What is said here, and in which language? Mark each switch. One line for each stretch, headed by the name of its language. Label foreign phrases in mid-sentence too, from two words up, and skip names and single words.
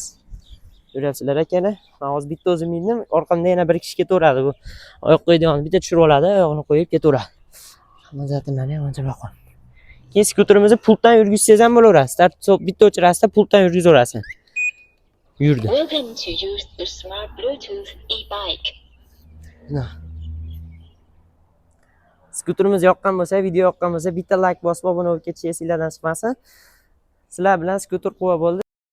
Uzbek: Ko'ryapsizlar akalar. Men hozir bitta o'zim mindim, orqamda yana bir kishi ketaveradi bu. Oyoq qo'yadigan bitta tushirib oladi, oyog'ini qo'yib ketaveradi. Hammazatlari ham ancha baqon. Keyin skuterimizni pultdan yurgizsangiz ham bo'laveradi.
English: Start stop
Uzbek: bitta o'chirasizda pultdan yurgizaverasiz. Yurdi.
English: Welcome to use the smart Bluetooth e-bike.
Uzbek: Skuterimiz yoqqan bo'lsa, video yoqqan bo'lsa, bitta like bosib obuna bo'lib ketishingiz sizlardan chiqmasin. Sizlar bilan skuter quva bo'ldi.